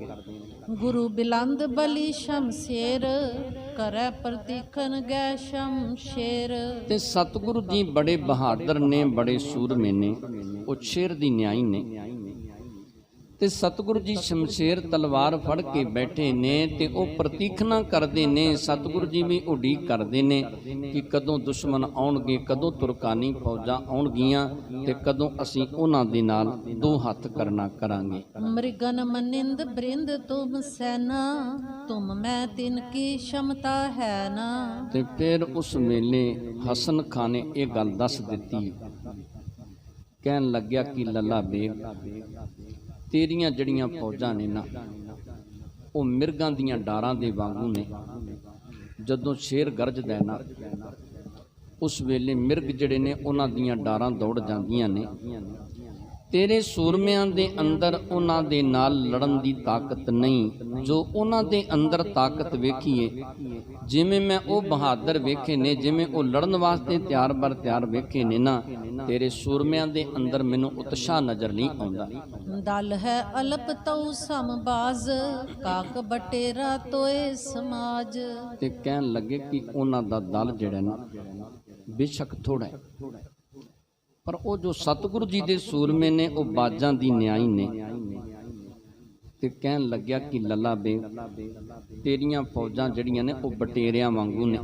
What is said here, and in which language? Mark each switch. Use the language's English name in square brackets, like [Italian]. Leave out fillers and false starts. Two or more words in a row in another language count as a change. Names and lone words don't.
[Braj] गुरु बिलंद बलि शमशेर, करे प्रतीखन गै शमशेर। [Punjabi] ਤੇ ਸਤਿਗੁਰੂ ਜੀ ਬੜੇ ਬਹਾਦਰ ਨੇ, ਬੜੇ ਸੂਰਮੇ ਨੇ, ਉਹ ਸ਼ੇਰ ਦੀ ਨਿਆਈ ਨੇ। ਤੇ ਸਤਿਗੁਰੂ ਜੀ ਸ਼ਮਸ਼ੇਰ ਤਲਵਾਰ ਫੜ ਕੇ ਬੈਠੇ ਨੇ ਤੇ ਉਹ ਪ੍ਰਤੀਖਣਾ ਕਰਦੇ ਨੇ। ਸਤਿਗੁਰੂ ਜੀ ਵੀ ਉਡੀਕ ਕਰਦੇ ਨੇ ਕਿ ਕਦੋਂ ਦੁਸ਼ਮਣ ਆਉਣਗੇ, ਕਦੋਂ ਤੁਰਕਾਨੀ ਫੌਜਾਂ ਆਉਣਗੀਆਂ ਤੇ ਕਦੋਂ ਅਸੀਂ ਉਹਨਾਂ ਦੇ ਨਾਲ ਦੋ ਹੱਥ ਕਰਨਾ ਕਰਾਂਗੇ। [Braj] मृगन मनिंद बृंद तुम सेना, तुम मैं तिन की क्षमता है ना। [Punjabi] ਤੇ ਫਿਰ ਉਸ ਵੇਲੇ ਹਸਨ ਖਾਂ ਨੇ ਇਹ ਗੱਲ ਦੱਸ ਦਿੱਤੀ। ਕਹਿਣ ਲੱਗਿਆ ਕਿ ਲੱਲਾ ਬੇਗ, ਤੇਰੀਆਂ ਜਿਹੜੀਆਂ ਫੌਜਾਂ ਨੇ ਨਾ, ਉਹ ਮਿਰਗਾਂ ਦੀਆਂ ਡਾਰਾਂ ਦੇ ਵਾਂਗੂ ਨੇ। ਜਦੋਂ ਸ਼ੇਰ ਗਰਜਦਾ ਹੈ ਨਾ, ਉਸ ਵੇਲੇ ਮਿਰਗ ਜਿਹੜੇ ਨੇ ਉਹਨਾਂ ਦੀਆਂ ਡਾਰਾਂ ਦੌੜ ਜਾਂਦੀਆਂ ਨੇ। ਤੇਰੇ ਸੂਰਮਿਆਂ ਦੇ ਅੰਦਰ ਉਹਨਾਂ ਦੇ ਨਾਲ ਲੜਨ ਦੀ ਤਾਕਤ ਨਹੀਂ। ਜੋ ਉਹਨਾਂ ਦੇ ਅੰਦਰ ਤਾਕਤ ਵੇਖੀਏ, ਜਿਵੇਂ ਮੈਂ ਉਹ ਬਹਾਦਰ ਵੇਖੇ ਨੇ, ਜਿਵੇਂ ਉਹ ਲੜਨ ਵਾਸਤੇ ਤਿਆਰ ਬਰ ਤਿਆਰ ਵੇਖੇ ਨੇ ਨਾ, ਤੇਰੇ ਸੂਰਮਿਆਂ ਦੇ ਅੰਦਰ ਮੈਨੂੰ ਉਤਸ਼ਾਹ ਨਜ਼ਰ ਨਹੀਂ ਆਉਂਦਾ। [Braj] दल है अल्प तऊ समबाज, काक बटेरा तोए समाज। [Punjabi] ਤੇ ਕਹਿਣ ਲੱਗੇ ਕਿ ਉਹਨਾਂ ਦਾ ਦਲ ਜਿਹੜਾ ਨਾ ਬੇਸ਼ੱਕ ਥੋੜਾ ਹੈ, ਪਰ ਉਹ ਜੋ ਸਤਿਗੁਰੂ ਜੀ ਦੇ ਸੂਰਮੇ ਨੇ, ਉਹ ਬਾਜਾਂ ਦੀ ਨਿਆਈ ਨੇ। ਤੇ ਕਹਿਣ ਲੱਗਿਆ ਕਿ ਲੱਲਾ ਬੇਗ, ਤੇਰੀਆਂ ਫੌਜਾਂ ਜਿਹੜੀਆਂ ਨੇ ਉਹ ਬਟੇਰਿਆਂ ਵਾਂਗੂ ਨੇ।